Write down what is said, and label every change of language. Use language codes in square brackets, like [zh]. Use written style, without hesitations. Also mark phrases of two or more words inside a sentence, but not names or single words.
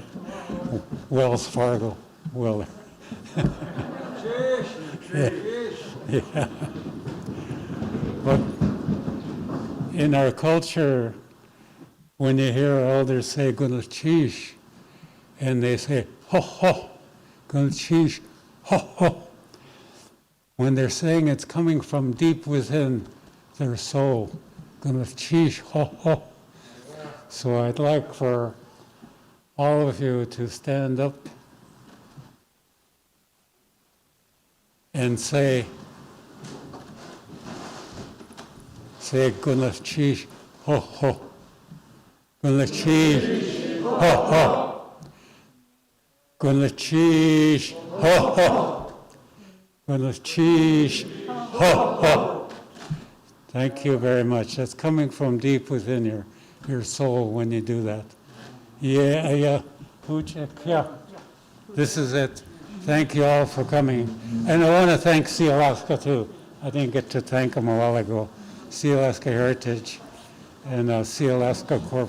[en] Wells Fargo, weller. Yeah. Yeah. But in our culture, when you hear elders say "Gunachish," and they say "ho ho," "Gunachish," "ho ho," when they're saying it's coming from deep within their soul, "Gunachish," "ho ho." So I'd like for all of you to stand up and say "Gunachish," "ho ho." [tli] Gunachish, ho ho. Gunachish, ho ho. Gunachish, ho ho. [en] Thank you very much. That's coming from deep within your soul when you do that. Yeah, yeah. Yeah. This is it. Thank you all for coming. And I want to thank Sealaska too. I didn't get to thank them a while ago. Sealaska Heritage and Sealaska Corporation.